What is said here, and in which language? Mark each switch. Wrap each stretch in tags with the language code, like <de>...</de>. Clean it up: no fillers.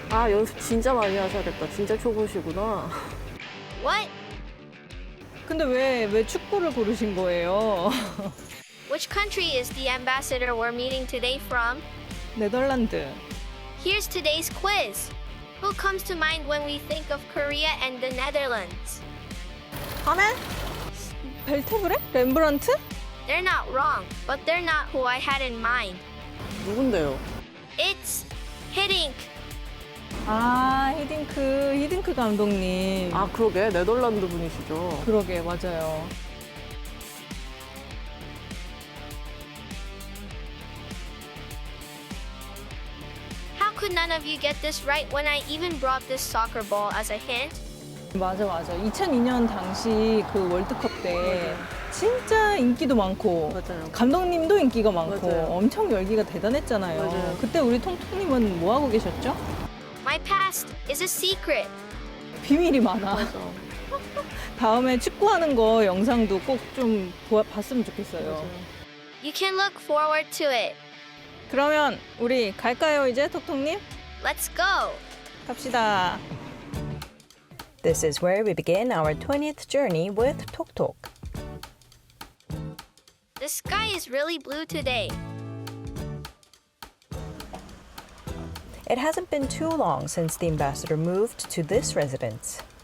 <ko>연습 진짜 많이 하셔야겠다. 진짜 초보시구나.</ko> <en>What?</en> <ko>근데 왜 축구를 고르신 거예요?</ko> <en>Which country is the ambassador we're meeting today from?</en> <ko>네덜란드.</ko> <en>Here's today's quiz. Who comes to mind when we think of Korea and the Netherlands?</en> <ko>하멜? 벨테브레? 렘브란트?</ko> <en>They're not wrong, but they're not who I had in mind.</en> <ko>누군데요?</ko> <en>It's Hiddink.</en> <ko>아, 히딩크 감독님. 그러게. 네덜란드 분이시죠. 그러게, 맞아요.</ko> <en>How could none of you get this right when I even brought this soccer ball as a hint?</en> <ko>맞아. 2002년 당시 그 월드컵 때 진짜 인기도 많고 맞아요. 감독님도 인기가 많고 맞아요. 엄청 열기가 대단했잖아요. 맞아요. 그때 우리 통통님은 뭐 하고 계셨죠?</ko> <en>My past is a secret.</en> <ko>비밀이 많아. 다음에 축구하는 거 영상도 꼭 좀 봤으면 좋겠어요. 맞아요.</ko> <en>You can look forward to it.</en> <ko>그러면 우리 갈까요 이제 톡톡님?</ko> <en>Let's go!</en> <ko>갑시다.</ko> <en>This is where we begin our 20th journey with Tok Tok. The sky is really blue today. It hasn't been too long since the ambassador moved to this residence.</en>